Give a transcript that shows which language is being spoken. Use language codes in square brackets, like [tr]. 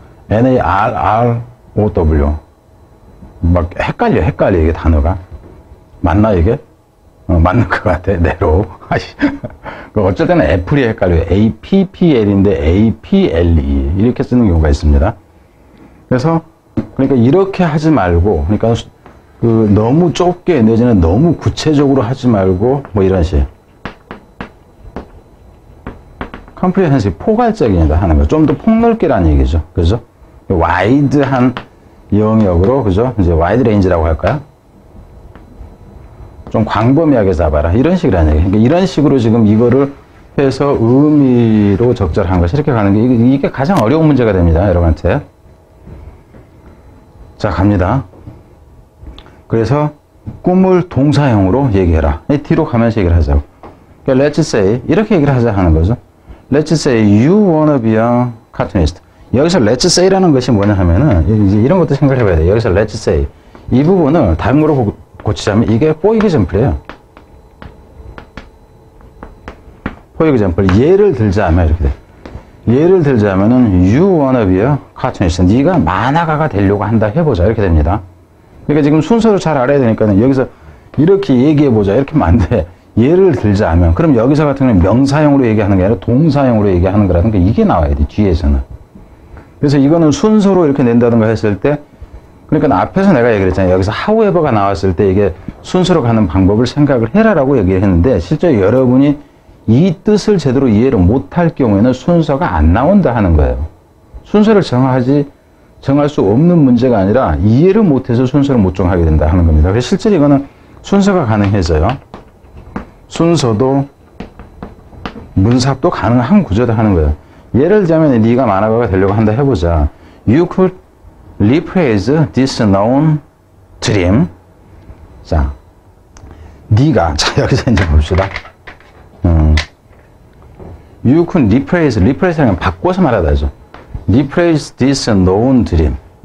[ko] NARROW. 막 헷갈려, 이게 단어가. 맞나, 이게? 맞는 것 같아, 내로우. 어쩔 때는 애플이 헷갈려요. APPL인데 APLE. 이렇게 쓰는 경우가 있습니다. 그래서, 그러니까 이렇게 하지 말고, 그러니까 너무 좁게 내지는 너무 구체적으로 하지 말고, 뭐 이런 식. 컴프리헨시브, 포괄적이다 하는 거. 좀 더 폭넓게라는 얘기죠. 그죠? 와이드한 영역으로, 그죠? 이제 와이드 레인지라고 할까요? 좀 광범위하게 잡아라. 이런 식이라는 얘기. 그러니까 이런 식으로 지금 이거를 해서 의미로 적절한 것이 이렇게 가는 게, 이게 가장 어려운 문제가 됩니다. 여러분한테. 자, 갑니다. 그래서 꿈을 동사형으로 얘기해라. 뒤로 가면서 얘기를 하자고. 그러니까 [en] let's say, [ko] 이렇게 얘기를 하자 하는 거죠. [en] Let's say you wanna be a cartoonist. [ko] 여기서 let's say라는 것이 뭐냐 하면은, 이제 이런 것도 생각해 봐야 돼요. 여기서 let's say. 이 부분을 다른 거로 고치자면 이게 for example이에요. for example. 예를 들자면 이렇게 돼. 예를 들자면은 [en] you wanna be a cartoonist. [ko] 네가 만화가가 되려고 한다 해보자. 이렇게 됩니다. 그러니까 지금 순서를 잘 알아야 되니까는 여기서 이렇게 얘기해 보자. 이렇게 하면 안 돼. 예를 들자면, 그럼 여기서 같은 경우는 명사형으로 얘기하는 게 아니라 동사형으로 얘기하는 거라든가 이게 나와야 돼, 뒤에서는. 그래서 이거는 순서로 이렇게 낸다든가 했을 때, 그러니까 앞에서 내가 얘기를 했잖아요. 여기서 however가 나왔을 때 이게 순서로 가는 방법을 생각을 해라라고 얘기를 했는데, 실제 여러분이 이 뜻을 제대로 이해를 못할 경우에는 순서가 안 나온다 하는 거예요. 순서를 정할 수 없는 문제가 아니라 이해를 못해서 순서를 못 정하게 된다 하는 겁니다. 그래서 실제로 이거는 순서가 가능해져요. 순서도 문sab도 가능한 구조다 하는 거예요. 예를 들자면 네가 만화가가 되려고 한다 해보자. [en] You could rephrase this known dream. [ko] 자, 네가, 자, 여기서 이제 봅시다. [en] You could rephrrase [ko] 라는 건 바꿔서 말하다죠. [en] rephrase this known dream.